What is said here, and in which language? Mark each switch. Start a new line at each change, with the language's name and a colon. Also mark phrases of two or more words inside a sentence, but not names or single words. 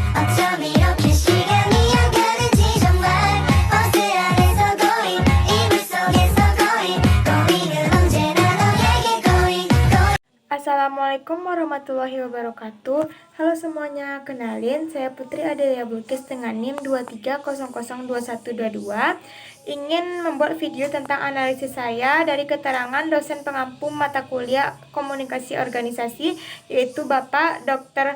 Korean: 어쩜 이렇게 시간이 안 가는지 정말 버스 안에서 고인 이불 속에서 고인은 언제나 너에게 고인.
Arabic: السلام عليكم ورحمة الله وبركاته.
Indonesian: Halo semuanya, kenalin saya Putri Adelia Bulkis dengan NIM 23002122. Ingin membuat video tentang analisis saya dari keterangan dosen pengampu mata kuliah komunikasi organisasi, yaitu Bapak Dr.